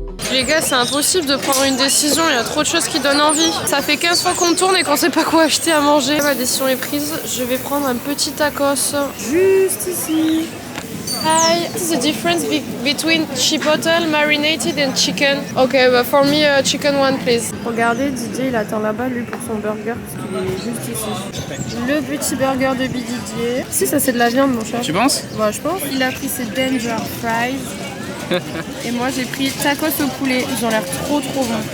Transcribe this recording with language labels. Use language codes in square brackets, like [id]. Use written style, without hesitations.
[fr] Les gars, c'est impossible de prendre une décision, il y a trop de choses qui donnent envie. Ça fait 15 fois qu'on tourne et qu'on sait pas quoi acheter à manger. Ma décision est prise, je vais prendre un petit tacos juste ici. [en] Hi, what is the difference between chipotle, marinated and chicken? Okay, but for me, chicken one please. [fr] Regardez, Didier, il attend là-bas, lui, pour son burger, parce qu'il est juste ici. Le petit burger de Didier. Si, ça c'est de la viande, mon cher. Tu penses? Ouais, je pense. Il a pris ses Danger Fries. Et moi j'ai pris tacos au poulet, ils ont l'air trop bons.